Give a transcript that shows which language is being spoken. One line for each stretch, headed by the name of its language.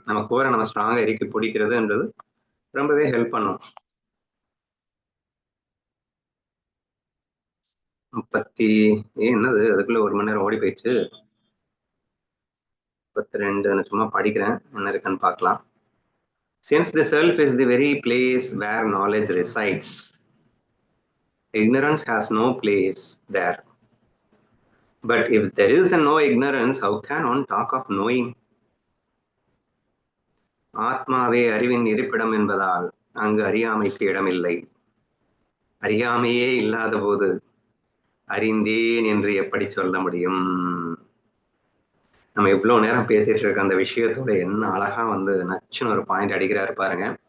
Tamil: நம்ம கோரை நம்ம ஸ்ட்ராங்கா இறுக்கி பிடிக்கிறதுன்றது ரொம்பவே ஹெல்ப் பண்ணும். 30 என்னது அதுக்குள்ள 1 மணி நேரம் ஓடி போயிடுச்சு. 32 சும்மா படிக்கிறேன், என்ன இருக்குன்னு பார்க்கலாம்.
English: Since the self is the very place where knowledge resides, ignorance has no place there. But if there is no ignorance, how can one talk of knowing?
Tamil: ஆத்மாவே அறிவின் இருப்பிடம் என்பதால் அங்கு அறியாமைக்கு இடமில்லை. அறியாமையே இல்லாத போது அறிந்தேன் என்று எப்படி சொல்ல முடியும்? நம்ம இவ்வளவு நேரம் பேசிட்டு இருக்க அந்த விஷயத்தோட என்ன அழகா வந்து நச்சுன்னு ஒரு பாயிண்ட் அடிக்கிறாரு பாருங்க.